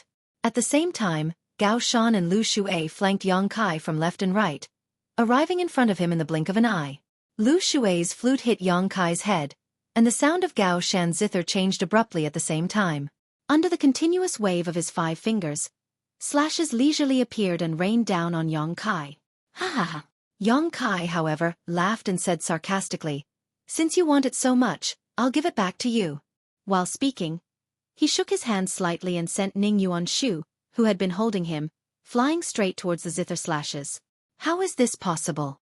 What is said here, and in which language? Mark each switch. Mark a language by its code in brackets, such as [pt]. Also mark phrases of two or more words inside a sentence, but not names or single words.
[en] At the same time, Gao Shan and Lu Xue flanked Yang Kai from left and right, arriving in front of him in the blink of an eye. Lu Xue's flute hit Yang Kai's head, and the sound of Gao Shan's zither changed abruptly at the same time. Under the continuous wave of his 5 fingers, slashes leisurely appeared and rained down on Yang Kai. Ha ha ha. Yang Kai, however, laughed and said sarcastically, "Since you want it so much, I'll give it back to you." While speaking, he shook his hand slightly and sent Ning Yuanshu, who had been holding him, flying straight towards the zither slashes. "How is this possible?